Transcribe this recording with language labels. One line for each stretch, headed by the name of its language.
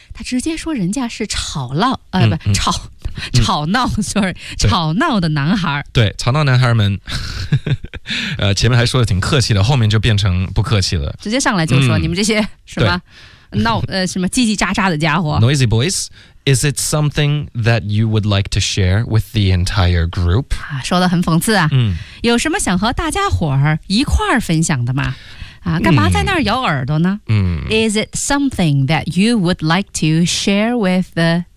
Chinese: 他直接说人家是吵闹的男孩。对，吵闹男孩们前面还说的挺客气的，后面就变成不客气了，直接上来就说、你们这些什么闹什么叽叽喳喳的家伙。
English: Noisy boys, is it something that you would like to share with the entire group?、
Chinese: 说的很讽刺啊、有什么想和大家伙一块儿分享的吗？干嘛在那儿咬耳朵呢、
English: Is it something that you would like to share with the